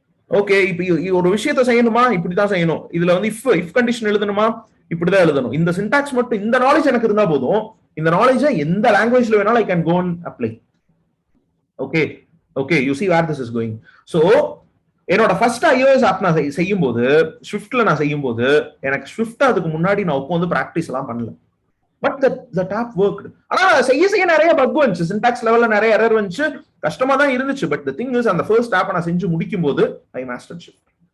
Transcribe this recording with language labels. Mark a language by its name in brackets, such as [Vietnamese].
[Tamil] Okay, இப்போ ஒரு விஷயத்த செய்யணுமா இப்படிதான் செய்யணும். இதுல வந்து இஃப் கண்டிஷன் எழுதணுமா இப்படிதான் எழுதணும். இந்த சின்டாக்ஸ் மட்டும், இந்த நாலேஜ் எனக்கு இருந்தா போதும். இந்த நாலேஜை எந்த லாங்குவேஜ்ல வேணாலும் [English] I can go and apply. Okay okay, you see where this is going. [Tamil] So என்னோட ஃபர்ஸ்ட் iOS ஆப் நான் செய்யும் போது, ஸ்விஃப்ட்ல நான் செய்யும் போது, எனக்கு ஸ்விஃப்ட் அதுக்கு முன்னாடி நான் உட்காந்து பிராக்டிஸ் எல்லாம் பண்ணல. [English] But that app worked. [Tamil] ஆனா செய்ய நிறைய பக் வந்துச்சு, சின்டாக்ஸ் லெவல்ல நிறைய எரர் வந்துச்சு, கஷ்டமா தான் இருந்துச்சு. பட் தி திங் இஸ், அந்த ஃபர்ஸ்ட் ஆப் நான் செஞ்சு முடிக்கும் போது [English] I mastered shift.